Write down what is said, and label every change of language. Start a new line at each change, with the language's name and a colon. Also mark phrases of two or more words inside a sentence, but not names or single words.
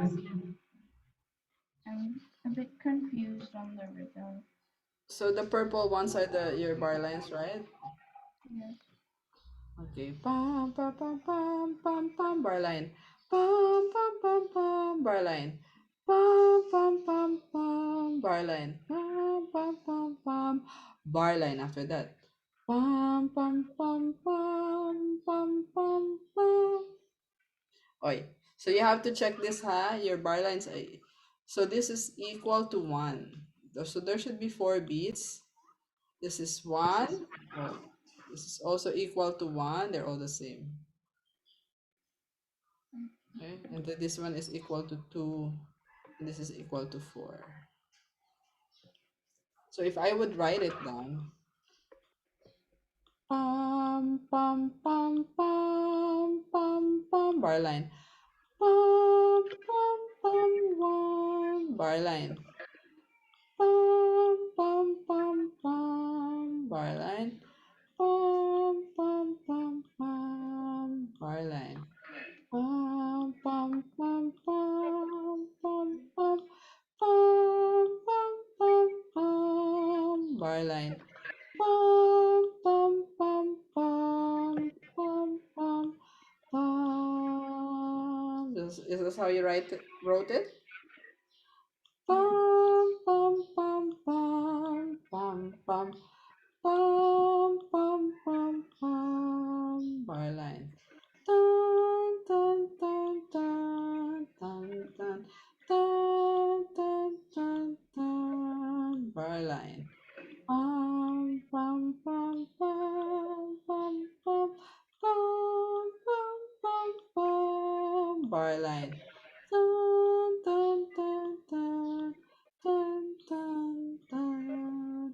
English: I'm a bit confused on the rhythm. So the purple ones are the your bar lines, right? Yes. Okay. Pam pam pam pam pam pam bar line. Pam pam pam pam bar line. Pam pam pam pam bar line. Pam pam pam pam bar line after that. Pam pam pam pam pam pam pam. Oi. So you have to check this ha, your bar lines. So this is equal to 1. So there should be 4 beats. This is 1. Oh, this is also equal to 1. They're all the same. Okay, and then this one is equal to 2, and this is equal to 4. So if I would write it down, pam, pam, pam, pam, pam, pam, bar line, pam, pam, pam, one, bar line, pam, pam, pam, pam, bar line, pam, pam, pam, pam, bar line. Pam, pam, pam, pam, pam, pam, pam, pam, pam, pam, bar line. Pam, pam, pam, pam, pam, pam, pam. Is this how you wrote it? Yes. Pam, pam, pam, pam, pam, pam, pam, pam, pam, pam, bar line. Dun, dun, dun, dun, dun, dun, dun, dun, dun, dun. Bar line. Pam, pam, pam, pam, pam, pam, pam, pam, pam, pam. Bar line. Dun, dun, dun, dun, dun, dun, dun.